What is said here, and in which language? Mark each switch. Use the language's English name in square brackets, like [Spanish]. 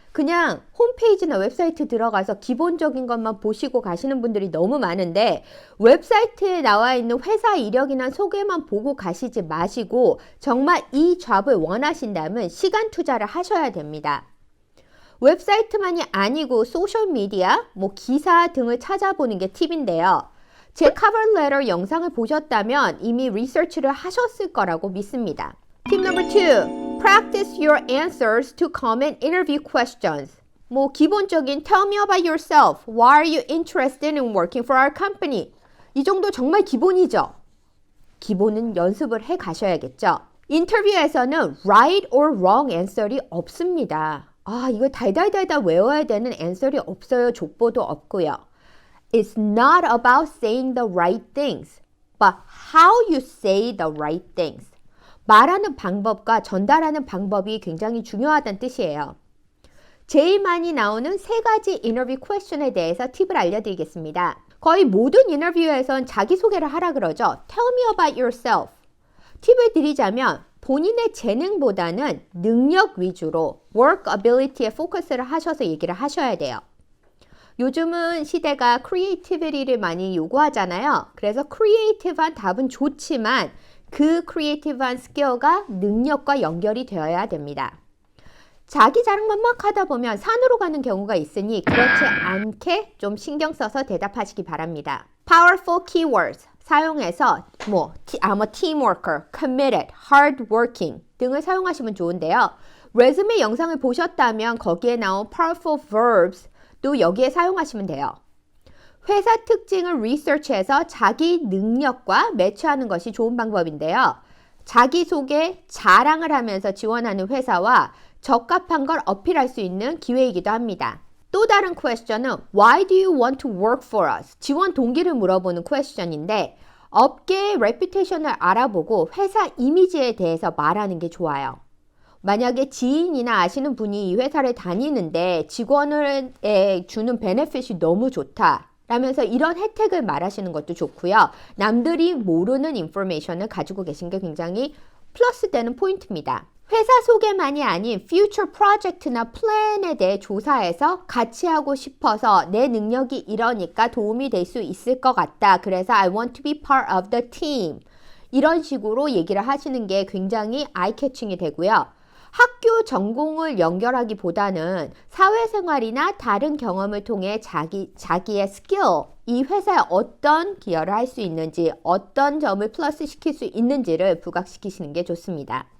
[Korean] 그냥 홈페이지나 웹사이트 들어가서 기본적인 것만 보시고 가시는 분들이 너무 많은데 웹사이트에 나와 있는 회사 이력이나 소개만 보고 가시지 마시고 정말 이 잡을 원하신다면 시간 투자를 하셔야 됩니다. 웹사이트만이 아니고 소셜미디어, 기사 등을 찾아보는 게 팁인데요. 제 커버레터 영상을 보셨다면 이미 리서치를 하셨을 거라고 믿습니다. 팁 넘버 2. [English] Practice your answers to common interview questions. [Korean] 기본적인 [English] Tell me about yourself. Why are you interested in working for our company? [Korean] 이 정도 정말 기본이죠. 기본은 연습을 해 가셔야겠죠. 인터뷰에서는 [English] right or wrong answer [Korean] 이 없습니다. 이거 달달달달 외워야 되는 answer이 없어요. 족보도 없고요. [English] It's not about saying the right things, but how you say the right things. [Korean] 말하는 방법과 전달하는 방법이 굉장히 중요하다는 뜻이에요. 제일 많이 나오는 3가지 인터뷰 퀘스천에 대해서 팁을 알려드리겠습니다. 거의 모든 인터뷰에선 자기소개를 하라 그러죠. [English] Tell me about yourself. [Korean] 팁을 드리자면 본인의 재능보다는 능력 위주로 [English] work ability [Korean] 에 포커스를 하셔서 얘기를 하셔야 돼요. 요즘은 시대가 크리에이티비티를 많이 요구하잖아요. 그래서 크리에이티브한 답은 좋지만 그 크리에이티브한 스킬과 능력과 연결이 되어야 됩니다. 자기 자랑만 막 하다 보면 산으로 가는 경우가 있으니 그렇지 않게 좀 신경 써서 대답하시기 바랍니다. [English] Powerful keywords [Korean] 사용해서 [English] I'm a team worker, committed, hard working [Korean] 등을 사용하시면 좋은데요. 레즈메 영상을 보셨다면 거기에 나온 powerful verbs 또 여기에 사용하시면 돼요. 회사 특징을 리서치해서 자기 능력과 매치하는 것이 좋은 방법인데요. 자기소개, 자랑을 하면서 지원하는 회사와 적합한 걸 어필할 수 있는 기회이기도 합니다. 또 다른 퀘스천은 [English] Why do you want to work for us? [Korean] 지원 동기를 물어보는 퀘스천인데 업계의 레퓨테이션을 알아보고 회사 이미지에 대해서 말하는 게 좋아요. 만약에 지인이나 아시는 분이 이 회사를 다니는데 직원에 주는 베네핏이 너무 좋다 라면서 이런 혜택을 말하시는 것도 좋고요. 남들이 모르는 인포메이션을 가지고 계신 게 굉장히 플러스 되는 포인트입니다. 회사 소개만이 아닌 future 프로젝트나 플랜에 대해 조사해서 같이 하고 싶어서 내 능력이 이러니까 도움이 될 수 있을 것 같다. 그래서 [English] I want to be part of the team. [Korean] 이런 식으로 얘기를 하시는 게 굉장히 아이캐칭이 되고요. 학교 전공을 연결하기보다는 사회생활이나 다른 경험을 통해 자기의 스킬, 이 회사에 어떤 기여를 할 수 있는지, 어떤 점을 플러스 시킬 수 있는지를 부각시키시는 게 좋습니다.